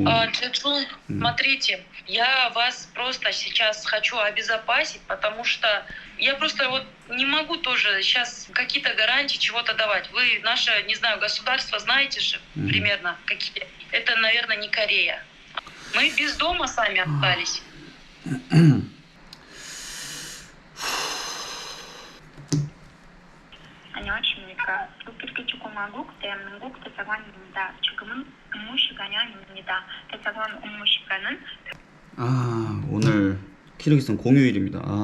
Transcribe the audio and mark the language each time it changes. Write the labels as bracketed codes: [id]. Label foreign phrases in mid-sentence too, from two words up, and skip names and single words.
[ru] Джеджун, смотрите, я вас просто сейчас хочу обезопасить, потому что я просто вот не могу тоже сейчас какие-то гарантии чего-то давать. Вы наше, не знаю, государство знаете же примерно какие. Это, наверное, не Корея. Мы без дома сами остались. [ko] 안녕하십니까. 국립기초공화국 대한민국 대사관입니다. 지금은 업무 시간이 아닙니다. 대사관 업무 시간은 오늘 키르기스탄 공휴일입니다.